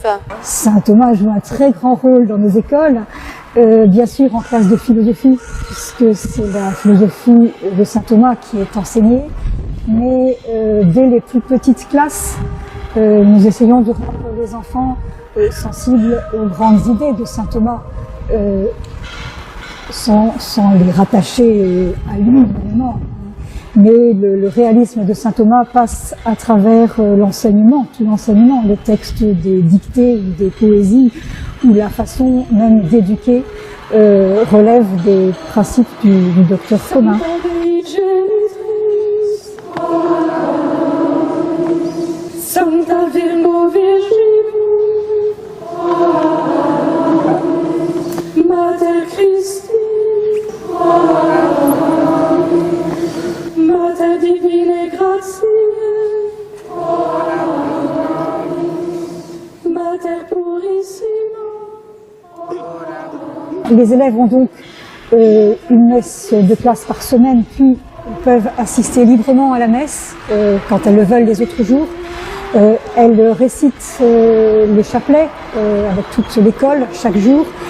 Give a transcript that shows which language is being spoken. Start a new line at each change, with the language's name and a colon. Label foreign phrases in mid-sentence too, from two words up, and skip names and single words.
French: Saint Thomas joue un très grand rôle dans nos écoles, bien sûr en classe de philosophie, puisque c'est la philosophie de Saint Thomas qui est enseignée, mais dès les plus petites classes, nous essayons de rendre les enfants sensibles aux grandes idées de Saint Thomas, sans les rattacher à lui, évidemment. Mais le réalisme de saint Thomas passe à travers l'enseignement, tout l'enseignement, les textes des dictées ou des poésies, où la façon même d'éduquer relève des principes du docteur commun.
Latin: Santa Virgo Virgini, Mater Christi, Mater Divine Gratiae, Mater Purissima.
French: Les élèves ont donc une messe de classe par semaine, puis peuvent assister librement à la messe quand elles le veulent les autres jours. Elles récitent le chapelet avec toute l'école chaque jour.